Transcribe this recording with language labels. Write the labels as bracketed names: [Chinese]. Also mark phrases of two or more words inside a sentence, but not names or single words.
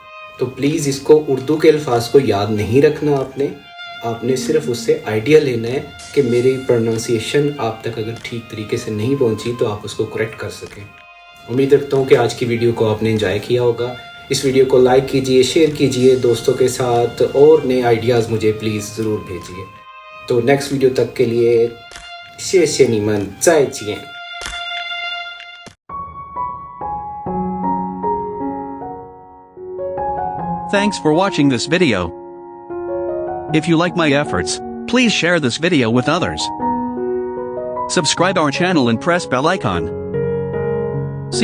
[Hindi] तो प्लीज़ इसको, उर्दू के अल्फाज को याद नहीं रखना आपने सिर्फ उससे आइडिया लेना है कि मेरी प्रोनाउंसिएशन आप तक अगर ठीक तरीके से नहीं पहुंची तो आप उसको करेक्ट कर सकें। उम्मीद रखता हूँ कि आज की वीडियो को आपने एंजॉय किया होगा। इस वीडियो को लाइक कीजिए, शेयर कीजिए दोस्तों के साथ, और नए आइडियाज़ मुझे प्लीज़ ज़रूर भेजिए। तो नेक्स्ट वीडियो तक के लिए [Chinese] 谢谢你们，再见。 [English] Thanks for watching this video. If you like my efforts, please share this video with others. Subscribe our channel and press bell icon.